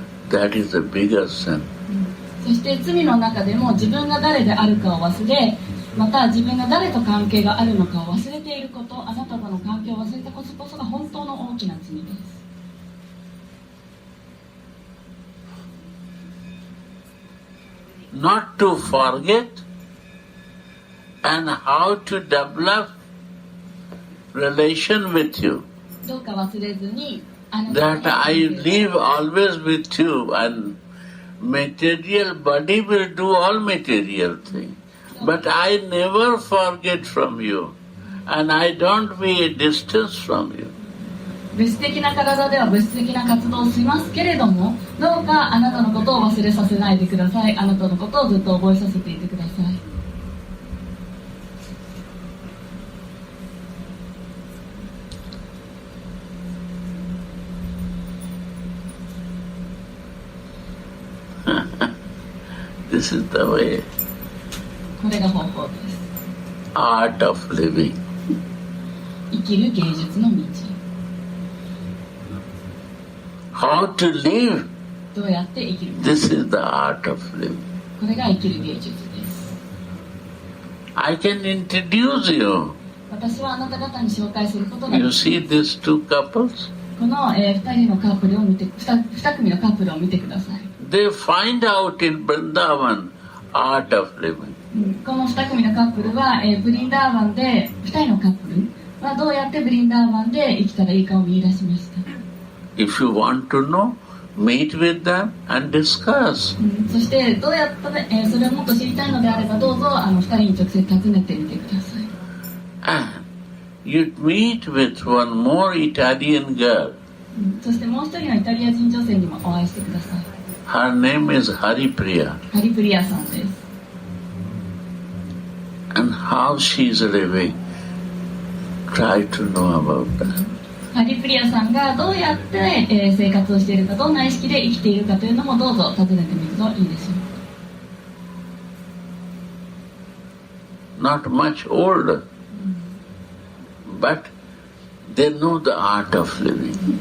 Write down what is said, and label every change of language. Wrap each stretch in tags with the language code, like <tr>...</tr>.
<en>That is the bigger sin.</en> <ja>そして罪の中でも自分が誰であるかを忘れ、また自分が誰と関係があるのかを忘れていること、あなたとの関係を忘れたことこそが本当の大きな罪です。</ja> <en>Not to forget and how to develop relation with you.</en> <ja>どうか忘れずに、あなた</ja> <en>That I live always with you and material body will do all material things. But I never forget from you and I don't be a distance from you.</en> <ja>物質的な体では物質的な活動をしますけれども、どうかあなたのことを忘れさせないでください。あなたのことをずっと覚えさせていてください。</ja> <en>This is the way.</en> <ja>これが方法です。</ja> <en>Art of living.</en> <ja>生きる芸術の道。</ja> <en>How to live?</en> <ja>どうやって生きるか。</ja> <en>This is the art of living.</en> <ja>これが生きる芸術です。</ja> <en>I can introduce you.</en> <ja>私はあなた方に紹介することがで</ja> <en>You</en> <ja>きま</ja> <en>see these two couples?</en> <ja>す。この、2人のカップルを見て、2組のカップルを見てください。</ja> <en>They find out in Vrindavan art of living.</en> <ja>この2組のカップルは、ブリンダーバンで2人のカップルはどうやってブリンダーバンで生きたらいいかを見出しました。</ja> <en>If you want to know, meet with them and discuss.</en> <ja>そしてどうやったら、それをもっと知りたいのであればどうぞ2人に直接尋ねてみてください。</ja> <en>And you meet with one more Italian girl.</en> <ja>そしてもう一人のイタリア人女性にもお会いしてください。</ja> <en>Her name is Haripriya.</en> <ja>ハリプリアさんです。</ja> <en>And how she is living, try to know about that.</en> <ja>ハリプリアさんがどうやって、生活をしているか、どんな意識で生きているかというのもどうぞ尋ねてみるといいでしょう。</ja> <en>Not much older, but they know the art of living.</en>